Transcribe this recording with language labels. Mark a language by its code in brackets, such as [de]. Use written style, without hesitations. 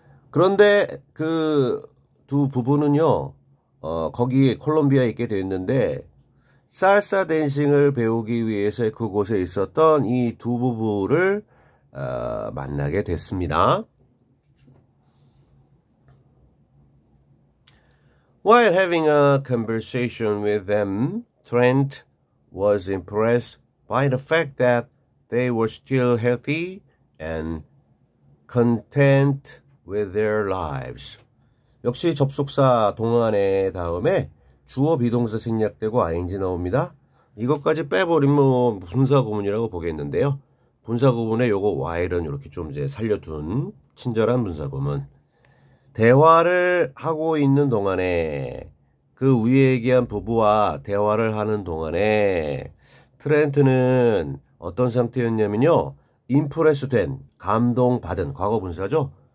[ko] 그런데 그 두 부부는요 거기 콜롬비아에 있게 됐는데 살사 댄싱을 배우기 위해서 그곳에 있었던 이 두 부부를 만나게 됐습니다. [en] While having a conversation with them, Trent was impressed by the fact that they were still healthy and content with their lives. [ko] 역시 접속사 동안의 다음에 주어 비동사 생략되고 ing 나옵니다. 이것까지 빼버리면 분사 구문이라고 보겠는데요. 분사 구문에 요거 while은 이렇게 좀 이제 살려둔 친절한 분사 구문. 대화를 하고 있는 동안에 그 위에 얘기한 부부와 대화를 하는 동안에 트렌트는 어떤 상태였냐면요. 임프레스 된, 감동받은 과거 분사죠.